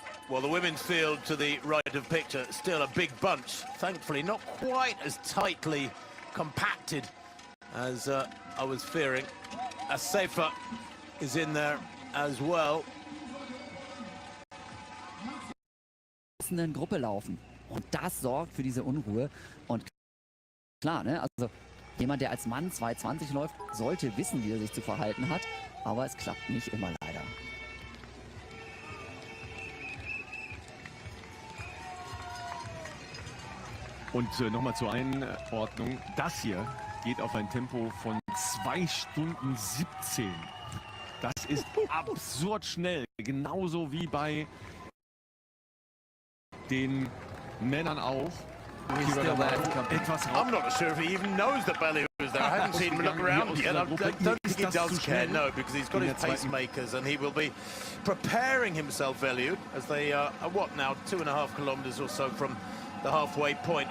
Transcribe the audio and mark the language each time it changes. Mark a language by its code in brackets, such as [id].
[en] Well, the women's field to the right of picture, still a big bunch. Thankfully, not quite as tightly compacted as I was fearing. Asefa is in there as well. [de] Gruppe laufen. Und das sorgt für diese Unruhe. Und klar, ne? Also jemand, der als Mann 2:20 läuft, sollte wissen, wie er sich zu verhalten hat. Aber es klappt nicht immer, leider. Und nochmal zur Einordnung, das hier geht auf ein Tempo von 2 Stunden 17. Das ist absurd schnell, genauso wie bei den Männern auch. [en] I'm not sure if he even knows that Bellehu is there. I haven't seen him look around yet. I don't think he does care, no, because he's got his pacemakers and he will be preparing himself, Eliud, as they are, what now, 2.5 kilometres or so from the halfway point.